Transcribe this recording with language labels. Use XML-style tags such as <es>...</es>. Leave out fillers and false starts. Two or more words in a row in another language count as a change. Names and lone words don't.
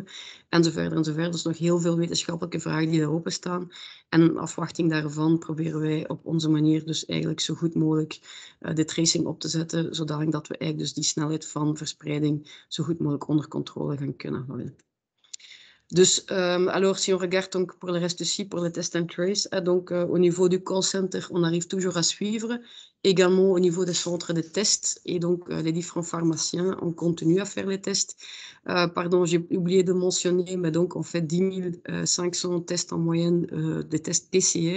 <nl>En zo verder en zo verder. Dus nog heel veel wetenschappelijke vragen die daar openstaan. En in afwachting daarvan proberen wij op onze manier dus eigenlijk zo goed mogelijk de tracing op te zetten, zodanig dat we eigenlijk dus die snelheid van verspreiding zo goed mogelijk onder controle gaan kunnen houden. Dus,</nl> <fr>alors, si on regarde donc pour le reste aussi, pour le</fr> <en>test and trace,</en> <fr>donc au niveau du</fr> <en>call center,</en> <fr>on arrive toujours à suivre. Également au niveau des centres de tests et donc les différents pharmaciens, on continue à faire les tests. Pardon, j'ai oublié de mentionner, mais donc on fait 10 500 tests en moyenne, des tests PCR.</fr>